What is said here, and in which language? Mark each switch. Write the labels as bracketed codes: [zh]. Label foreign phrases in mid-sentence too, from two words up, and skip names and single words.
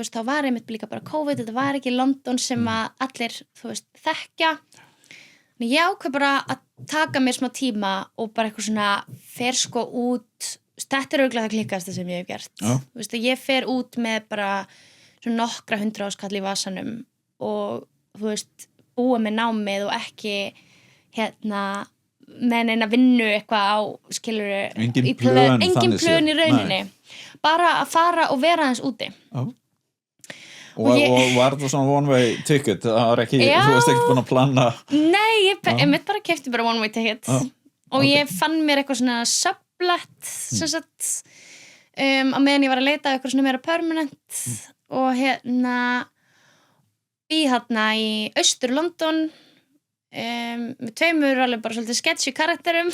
[is] veist, þá var einmitt líka bara COVID, þetta var ekki London sem að allir, þú veist, þekkja en ég ákveð bara að taka mér smá tíma og bara eitthvað svona fer sko út, þetta örugglega það klikkasta sem ég hef gert, þú veist, ég fer út með bara svona nokkra 100 áskall í vasanum og þú veist búa með námið og ekki með neina vinnu eitthvað á skilurðu engin plön í rauninni bara að fara og vera aðeins úti og var það svona [en] one way ticket [is] það var ekki, þú veist ekki búin að plana nei, ég mitt bara keypti bara [en] one way ticket [is] og ég fann mér eitthvað svona sublet sem sagt á meðan ég var að leita eitthvað svona meira permanent og í í austur London með 2 alveg bara svolítið sketchy karakterum